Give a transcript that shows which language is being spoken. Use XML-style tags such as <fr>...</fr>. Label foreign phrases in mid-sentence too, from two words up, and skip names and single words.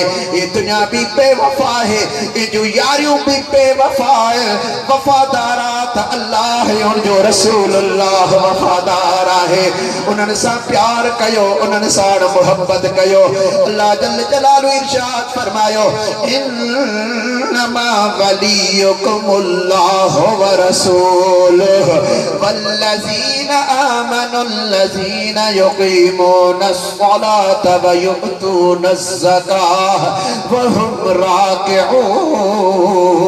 <sd>ये दुनिया बि बेवफा आहे, ये जो यारियूं बि बेवफा आहे। वफादार त अल्लाह उनजो रसूल अल्लाह वफादार आहे। उन्हनि सां प्यार कयो, उन्हनि सां मोहब्बत कयो।</sd> <ar>الله جل جلاله</ar> <sd>इरशाद फरमायो</sd> <ar>إنما وليكم الله ورسوله والذين آمنوا الذين يقيمون الصلاة ويؤتون الزكاة وهم راكعون.</ar>